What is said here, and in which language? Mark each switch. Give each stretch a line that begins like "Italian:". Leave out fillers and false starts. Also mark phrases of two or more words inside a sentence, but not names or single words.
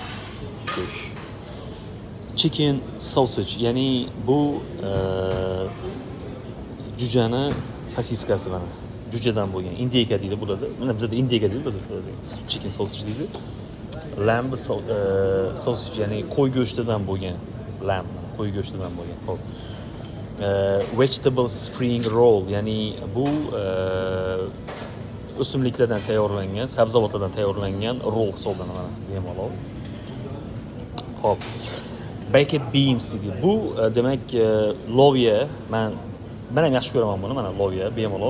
English: Chicken sausage,
Uzbek: ya'ni bu jujani sosiskasi mana. Jujadan bo'lgan. Indiyka deydi bularda. Mana bizda indiyka deydi, bizda
English: chicken sausage
Uzbek: deydi.
English: Lamb sausage,
Uzbek: ya'ni qo'y go'shtidan bo'lgan. Lamb, qo'y go'shtidan bo'lgan. Xo'p.
English: Vegetable spring roll,
Uzbek: ya'ni bu o'simliklardan tayyorlangan, sabzavotlardan tayyorlangan roll hisoblanadi bemalol. Xo'p.
English: Baked beans
Uzbek: deydi. Bu demak loviya. Men ham yaxshi ko'raman buni, mana loviya bemalol.